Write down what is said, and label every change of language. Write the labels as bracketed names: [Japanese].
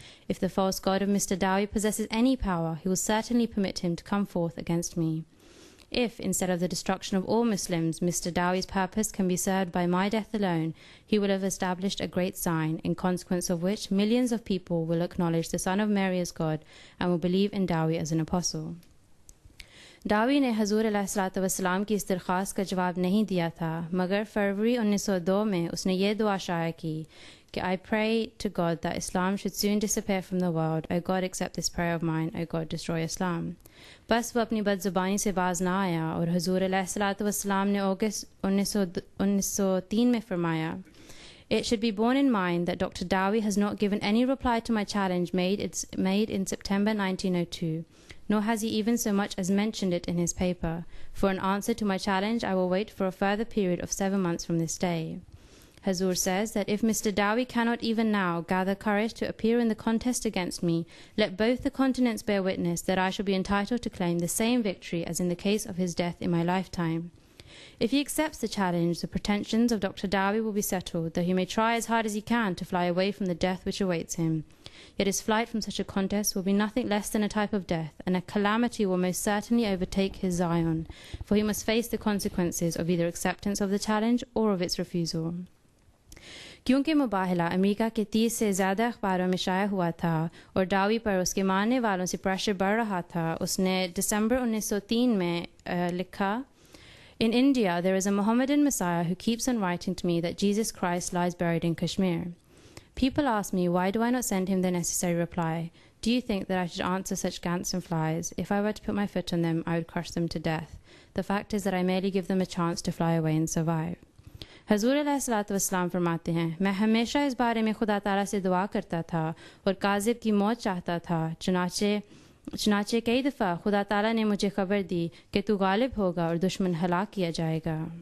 [English] If the false god of Mr. Dowie possesses any power, he will certainly permit him to come forth against me. If, instead of the destruction of all Muslims, Mr. Dowie's purpose can be served by my death alone, he will have established a great sign, in consequence of which millions of people will acknowledge the Son of Mary as God and will believe in Dowie as an apostle. [Urdu] ڈاوی نے حضور علیہ الصلوۃ والسلام کی اس درخواست کا جواب نہیں دیا تھا، مگر فروری 1902 میں اس نے یہ دعا شائع کی کہ [English] I pray to God that Islam should soon disappear from the world. O God, accept this prayer of mine. O God, destroy Islam. [Urdu] بس وہ اپنی بد زبانی سے باز نہ آیا اور حضور علیہ الصلوۃ والسلام نے اگست 1903 میں فرمایا [English] It should be borne in mind that Dr. Dowie has not given any reply to my challenge made in September 1902. Nor has he even so much as mentioned it in his paper. For an answer to my challenge, I will wait for a further period of 7 months from this day. Hazur says that if Mr. Dowie cannot even now gather courage to appear in the contest against me, let both the continents bear witness that I shall be entitled to claim the same victory as in the case of his death in my lifetime. If he accepts the challenge, the pretensions of Dr. Dowie will be settled, though he may try as hard as he can to fly away from the death which awaits him. Yet his flight from such a contest will be nothing less than a type of death, and a calamity will most certainly overtake his Zion, for he must face the consequences of either acceptance of the challenge or of its refusal. [Urdu] کیونکہ مباہلہ امریکہ کے 30 سے زیادہ اخباروں میں شائع ہوا تھا اور ڈاوی پر اس کے ماننے والوں سے پریشر بڑھ رہا تھا، اس نے دسمبر 1903 میں لکھا [English] In India, there is a Mohammedan Messiah who keeps on writing to me that Jesus Christ lies buried in Kashmir. People ask me, why do I not send him the necessary reply? Do you think that I should answer such gants and flies? If I were to put my foot on them, I would crush them to death. The fact is that I merely give them a chance to fly away and survive. [Urdu] حضور علیہ الصلوۃ والسلام فرماتے ہیں، میں ہمیشہ اس بارے میں خدا تعالیٰ سے دعا کرتا تھا اور کاذب کی موت چاہتا تھا، چنانچہ کئی دفعہ خدا تعالیٰ نے مجھے خبر دی کہ تو غالب ہوگا اور دشمن ہلاک کیا جائے گا۔